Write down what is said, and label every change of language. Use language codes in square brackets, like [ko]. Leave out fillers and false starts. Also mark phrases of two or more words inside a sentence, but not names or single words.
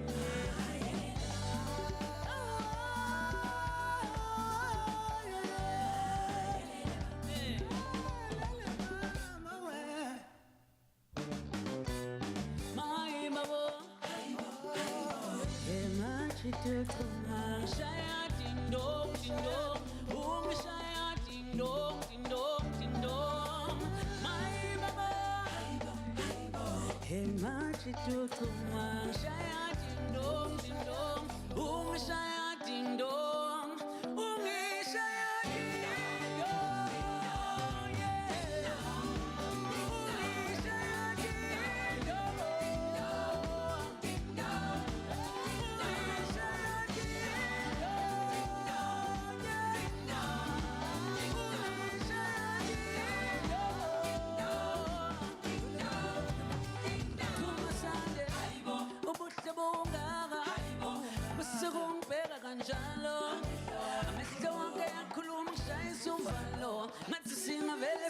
[en] My babo, hey, my chick, [zu] shaya ding dong, ding dong. Shaya ding dong, ding dong, ding dong. [en] My baba, hey, my chick, [zu] shaya ding dong, ding dong. Shaya ding dong, shaya ding dong, yeah. Shaya ding dong, ding dong. Shaya ding dong, yeah. Sekungibheka kanjalo amehlo wonke yakhuluma ngishayisa uvalo ngathi singavele